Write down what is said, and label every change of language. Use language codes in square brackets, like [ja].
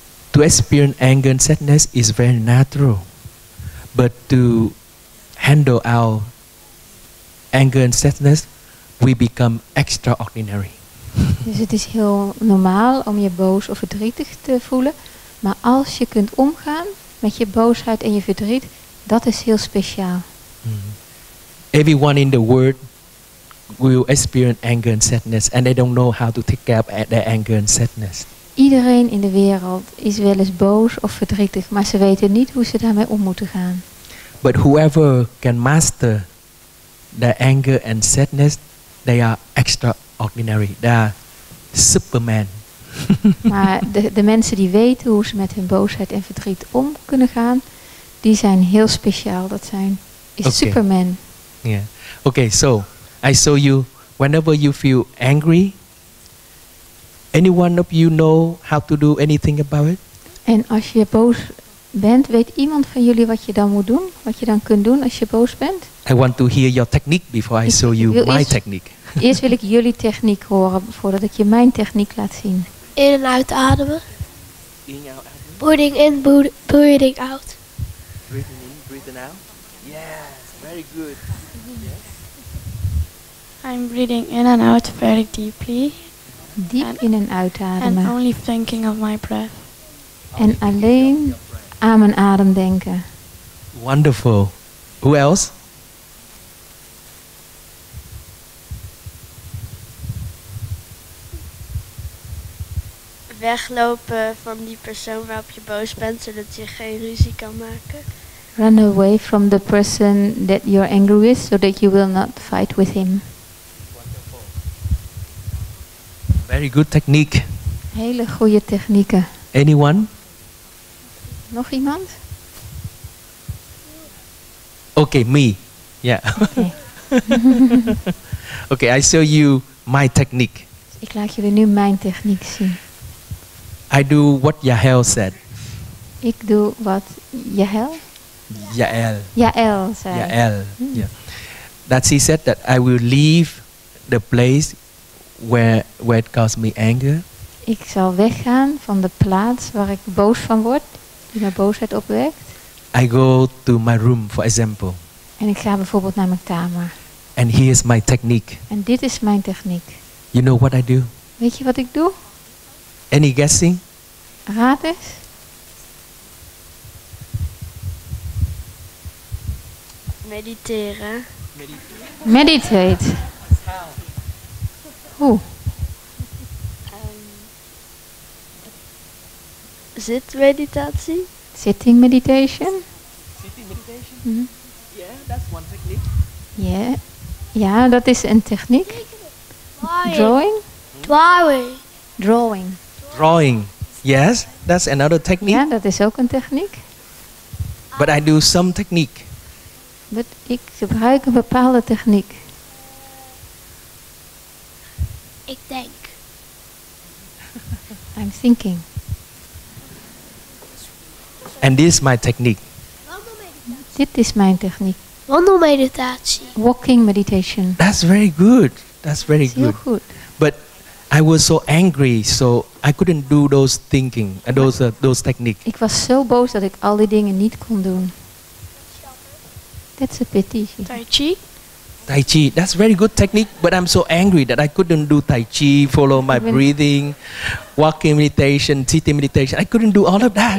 [en] To experience anger and sadness is very natural, but to handle our anger and sadness, we become extraordinary. [nl] Dus het is heel normaal om je boos of verdrietig te voelen. Maar als je kunt omgaan met je boosheid en je verdriet, dat is heel speciaal. [en] Everyone in the world will experience anger and sadness, and they don't know how to take care of their anger and sadness. [nl] Iedereen in de wereld is wel eens boos of verdrietig, maar ze weten niet hoe ze daarmee om moeten gaan. [en] But whoever can master their anger and sadness, they are extraordinary. They are Superman. [nl] Maar de mensen die weten hoe ze met hun boosheid en verdriet om kunnen gaan, die zijn heel speciaal. Dat is [en] Okay. Superman. Yeah. Okay, so I show you whenever you feel angry, anyone of you know how to do anything about it? [nl] En als je boos bent, weet iemand van jullie wat je dan moet doen? Wat je dan kunt doen als je boos bent? [en] I want to hear your technique before I show you my technique. [nl] Eerst wil ik jullie techniek horen voordat ik je mijn techniek laat zien. In en uitademen. [en] In, out, Breathing in, breathing out. breathing in, breathing out. Yes, very good. I'm breathing in and out very deeply [nl] Diep in en [en] and [nl] uitademen. [en] only thinking of my breath. [nl] En alleen aan mijn adem denken. [en] Wonderful. Who else? [nl] Weglopen van die persoon waarop je boos bent, zodat je geen ruzie kan maken. [en] Run away from the person that you're angry with so that you will not fight with him. Very good technique. [nl] Hele goede technieken. [en] Anyone? [nl] Nog iemand? [en] Okay, me. Yeah. Okay. Okay, I show you my technique. [nl] Ik laat jullie nu mijn techniek zien. [en] I do what Yael said. [nl] Ik doe wat Yael zei. [en] Yael. Yeah. That she said that I will leave the place where it caused me anger. [nl] Ik zal weggaan van de plaats waar ik boos van word, die mijn boosheid opwekt. [en] I go to my room, for example. [nl] En ik ga bijvoorbeeld naar mijn kamer. [en] And here's my technique. [nl] En dit is mijn techniek. [en] You know what I do? [nl] Weet je wat ik doe? [en] Any guessing? [nl] Raad eens. Mediteren. [en] Meditate. [nl] Hoe? Zitmeditatie. [en] Sitting meditation? Sitting meditation? Mhm. Yeah, that's one technique. Yeah. [nl] Ja, dat is een techniek. [en] Drawing? Drawing. Drawing. Yes, that's another technique. [nl] Ja, dat is ook een techniek. [en] But I do some technique. [nl] But ik gebruik een bepaalde techniek. Ik denk. [en] I'm thinking. And this is my technique. [nl] Dit is mijn techniek. Wandelmeditatie. [en] Walking meditation. That's very good. That's very [nl] Is heel [en] good. [nl] goed. [en] But I was so angry, so I couldn't do those thinking, those techniques. [nl] Ik was zo boos dat ik al die dingen niet kon doen. [en] That's a pity. Tai Chi. Tai Chi, that's very good technique, but I'm so angry that I couldn't do Tai Chi, follow my breathing, walking meditation, sitting meditation. I couldn't do all of that.